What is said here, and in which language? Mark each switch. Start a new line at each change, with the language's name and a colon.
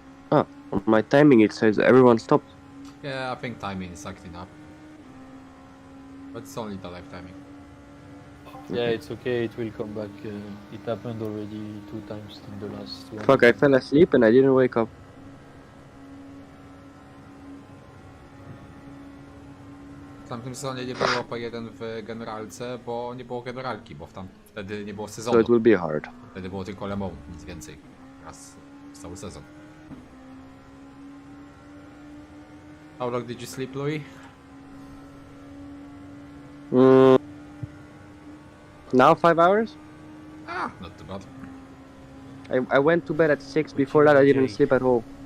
English: Ah, on my timing it says everyone stopped. Yeah, I think timing is acting up. But it's only the live timing. Yeah, it's okay, it will come back. It happened already 2 times in the last one. Fuck, I fell asleep and I didn't wake up.
Polish: W tamtym sezonie nie było P1 w generalce, bo nie było generalki, bo wtedy nie było sezonu.
English: So it will be hard.
Polish: Wtedy było tylko Le Mans, nic więcej. Raz cały sezon.
English: How long did you sleep, Louis? Now 5 hours? Ah, not too bad. I went to bed at 6. Before that I didn't sleep at all.